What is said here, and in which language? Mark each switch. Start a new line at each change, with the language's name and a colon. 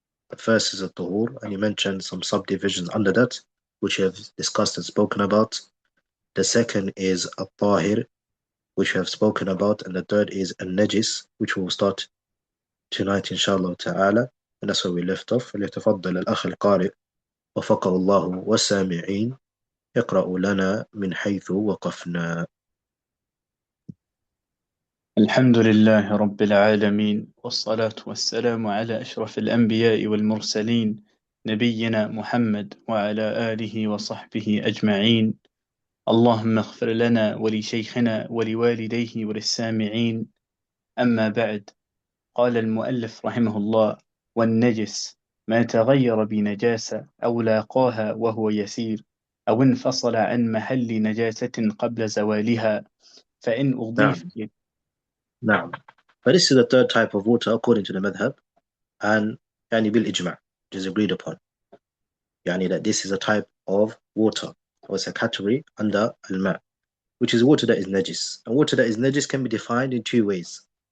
English: The first is At-Tahūr, and he mentioned some subdivisions under that, which we have discussed and spoken about. The second is At-Tahir, which we have spoken about. And the third is Al-Najis, which we'll start tonight inshallah ta'ala, and that's where we left off.
Arabic: فليتفضل الأخ القارئ وفقه الله والسامعين يقرأ لنا من حيث وقفنا. الحمد لله رب العالمين، والصلاة والسلام على أشرف الأنبياء والمرسلين نبينا محمد وعلى آله وصحبه أجمعين. اللهم اغفر لنا ولشيخنا ولوالديه وللسامعين. أما بعد، قال المؤلف رحمه الله: والنجس ما تغير بنجاسة أو لاقاها وهو يسير، أو انفصل عن محل نجاسة قبل زوالها، فإن أضيف. نعم.
English: But this is the third type of water according to the madhab, and
Arabic: يعني بالإجماع,
English: which is agreed upon. يعني that this is a type of water, or it's a category under al-ma, which is water that is najis. And water that is najis can be defined in two ways.